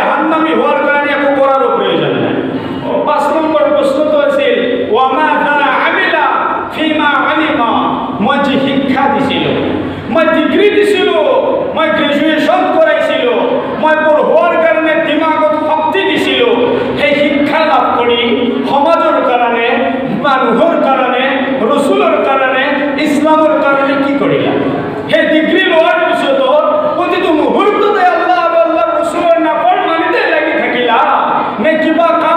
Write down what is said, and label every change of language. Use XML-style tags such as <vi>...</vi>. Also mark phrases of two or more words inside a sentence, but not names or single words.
<as>জাহান্নামী হওয়ার কারণে একো করারও প্রয়োজন নাই। 5 নম্বর প্রশ্ন তো আছিল</as> <ar>وما ذا عمل فيما علم,</ar> <as>মই যে শিক্ষা দিছিল, মই ডিগ্রি দিছিল, মই গ্রাজুয়েশন করাইছিল, মই পড়ার কারণে দিমাগত শক্তি দিছিল, সেই শিক্ষা লাভ কৰি সমাজৰ কাৰণে, মানুহৰ কাৰণে, ৰসুলৰ কাৰণে, ইছলামৰ কাৰণে কি কৰিলা? সেই ডিগ্রি লোৱাৰ পিছতো প্ৰতিটো মুহূৰ্ততে আল্লাহ আৰু আল্লাহৰ ৰসুলৰ নাফৰমানিতে লাগি থাকিলা নে কিবা</as>